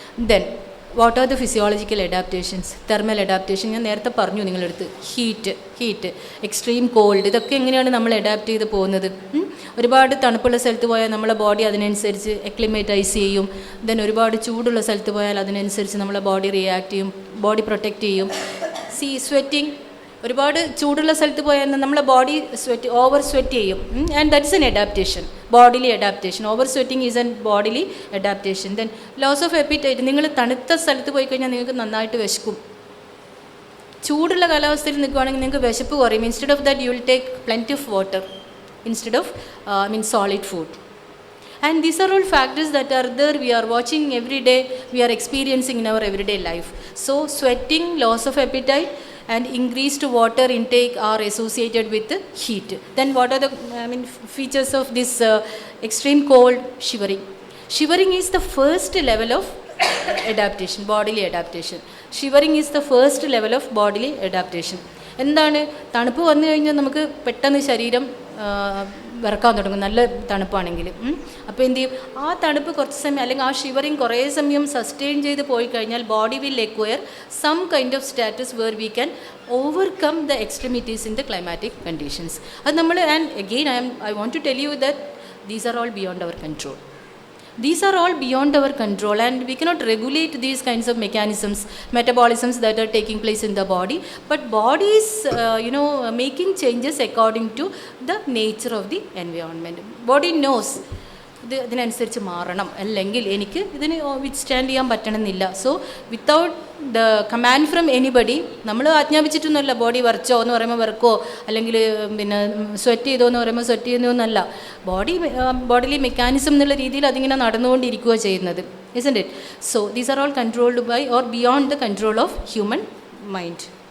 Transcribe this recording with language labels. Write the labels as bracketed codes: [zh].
[en] Then what are the physiological adaptations? [ml] Thermal adaptation ഞാൻ നേരത്തെ പറഞ്ഞു നിങ്ങളടുത്ത്. ഹീറ്റ്, എക്സ്ട്രീം കോൾഡ്, ഇതൊക്കെ എങ്ങനെയാണ് നമ്മൾ അഡാപ്റ്റ് ചെയ്ത് പോകുന്നത്? ഒരുപാട് തണുപ്പുള്ള സ്ഥലത്ത് പോയാൽ നമ്മളെ ബോഡി അതിനനുസരിച്ച് എക്ലിമേറ്റൈസ് ചെയ്യും. ദെൻ ഒരുപാട് ചൂടുള്ള സ്ഥലത്ത് പോയാൽ അതിനനുസരിച്ച് നമ്മളെ ബോഡി റിയാക്ട് ചെയ്യും, ബോഡി പ്രൊട്ടക്റ്റ് ചെയ്യും. സ്വെറ്റിംഗ്, ഒരുപാട് ചൂടുള്ള സ്ഥലത്ത് പോയാൽ നമ്മളെ ബോഡി ഓവർ സ്വെറ്റ് ചെയ്യും. [en] And that's an adaptation, bodily adaptation. Over sweating is an bodily adaptation. Then loss of appetite. [ml] നിങ്ങൾ തണുത്ത സ്ഥലത്ത് പോയി കഴിഞ്ഞാൽ നിങ്ങൾക്ക് നന്നായിട്ട് വിശക്കും. ചൂടുള്ള കാലാവസ്ഥയിൽ നിൽക്കുകയാണെങ്കിൽ നിങ്ങൾക്ക് വിശപ്പ് കുറയും. [en] Instead of that you will take plenty of water instead of solid food. And these are all factors that are there, we are watching every day, we are experiencing in our everyday life. So sweating, loss of appetite and increased water intake are associated with heat. Then what are the features of this extreme cold? Shivering. Shivering is the first level of adaptation, bodily adaptation. Shivering is the first level of bodily adaptation. [ml] എന്താണ്, തണുപ്പ് വന്നു കഴിഞ്ഞാൽ നമുക്ക് പെട്ടെന്ന് ശരീരം വിറക്കാൻ തുടങ്ങും, നല്ല തണുപ്പാണെങ്കിൽ. അപ്പോൾ എന്ത് ചെയ്യും, ആ തണുപ്പ് കുറച്ച് സമയം അല്ലെങ്കിൽ ആ ഷിവറിങ് കുറേ സമയം സസ്റ്റെയിൻ ചെയ്ത് പോയി കഴിഞ്ഞാൽ [en] Body will acquire some kind of status where we can overcome the extremities in the climatic conditions. അത് നമ്മൾ, and again I want to tell you that these are all beyond our control. These are all beyond our control, and we cannot regulate these kinds of mechanisms, metabolisms that are taking place in the body. But body is, making changes according to the nature of the environment. Body knows [ml] ഇതിനനുസരിച്ച് മാറണം, അല്ലെങ്കിൽ എനിക്ക് ഇതിന് withstand ചെയ്യാൻ പറ്റണമെന്നില്ല. [en] so without the command from anybody, [ml] നമ്മൾ ആജ്ഞാപിച്ചിട്ടൊന്നുമല്ല body വരച്ചോ എന്ന് പറയുമ്പോൾ വരക്കോ, അല്ലെങ്കിൽ പിന്നെ സ്വെറ്റ് ചെയ്തോ എന്ന് പറയുമ്പോൾ സ്വെറ്റ് ചെയ്യുന്നൊന്നല്ല. ബോഡിലി മെക്കാനിസം എന്നുള്ള രീതിയിൽ അതിങ്ങനെ നടന്നുകൊണ്ടിരിക്കുകയോ ചെയ്യുന്നത്. [en] isn't it? So these are all controlled by or beyond the control of human mind.